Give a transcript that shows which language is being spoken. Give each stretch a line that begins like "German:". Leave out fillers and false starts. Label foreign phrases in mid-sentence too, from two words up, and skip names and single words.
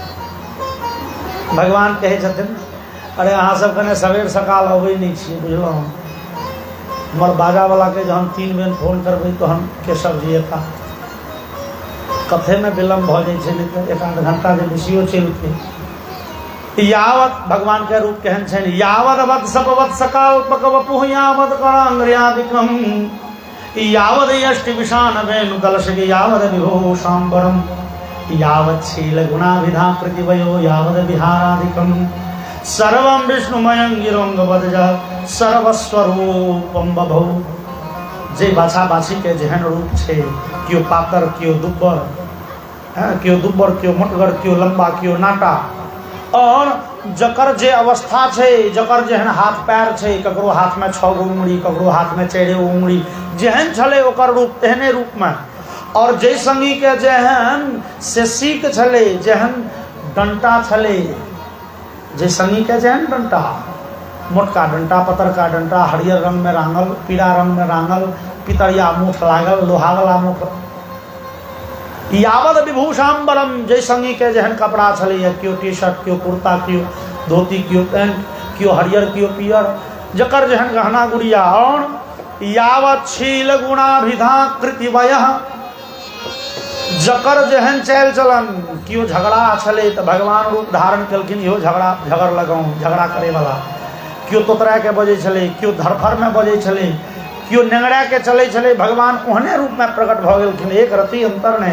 Maithili: भगवान कहै छथिन अरे अहाँ सब कने सवेर सकाल अबै नहीं छियै, बुझलहुँ। हमर बाजावला के जहन 3 बेर फोन करबै तहन केशव जी एता, कथे में विलम्ब भऽ जाइ छै, नहीं तऽ 1-8 घंटा जे बेसियो चलितै। यावत भगवान के रूप केहन छनि,
Sanskrit: यावत वत्स सकाल्पक वपुः यावत करांग्र्यादिकम यावद यष्टि विशान वेणु कलशक यावद विभो शांबरम यावत शील गुणाभिधा प्रतिवयो यावद विहारादिकम सर्वं विष्णुमयं गिरोंग बदजा सर्वस्वरूपम बभौ।
Maithili: जे बाछा बाछी के जेहन रूप छै, कियो पातर कियो दुब्बर, क्यों दुब्बर, क्यों मोटगर, क्यों लंबा, क्यों नाटा। और जकर जे अवस्था छे, जकर जेहन हाथ पैर छे, ककरो हाथ में 6 गो उंगली, ककरो हाथ में 4 गो उंगली, जेहन छले ओकर रूप तेहने रूप में। और जय संगी के जेहन से सीख छले, जेहन डंटा छले, जय संगी के जेहन डंटा, मोटका डंटा, पतरका डंटा, हरियर रंग में रांगल, पीला रंग में रांगल, पितरिया मुख लागल, लोहा वाला मुख।
Sanskrit: यावद विभूषाम्बरम,
Maithili: जय संगी के जहन कपड़ा छले, क्यों टी शर्ट, क्यों कुर्ता, क्यों धोती, क्यों पैंट, क्यों हरियर, क्यों पियर, जकर जहन गहना गुड़िया।
Sanskrit: और यावत शील गुणाभिधा कृतिवय,
Maithili: जकर जहन चल चलन, क्यों झगड़ा छले तो भगवान रूप धारण कलखिन, इहो झगड़ लगाऊं, झगड़ा करे वाला। क्यों तोतरा के बजे छले, क्यों धरफर में बजे छले, क्यों नेंगड़ा के चले छले, भगवान ओहने रूप में प्रकट भ गेलखिन, एक रति अंतर ने।